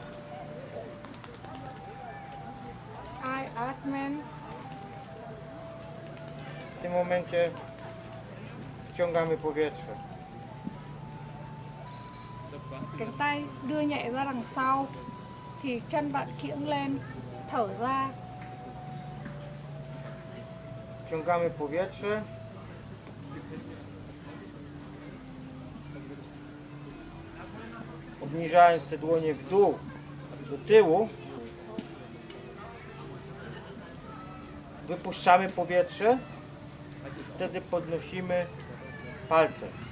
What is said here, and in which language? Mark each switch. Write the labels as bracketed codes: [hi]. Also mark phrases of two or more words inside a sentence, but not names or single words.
[pl] Eye Atman. W tym momencie wciągamy powietrze. [vi] Cánh tay đưa nhẹ ra đằng sau thì chân bạn kiễng lên, thở ra. [pl] Wciągamy powietrze. Obniżając te dłonie w dół, do tyłu. Wypuszczamy powietrze i wtedy podnosimy palce.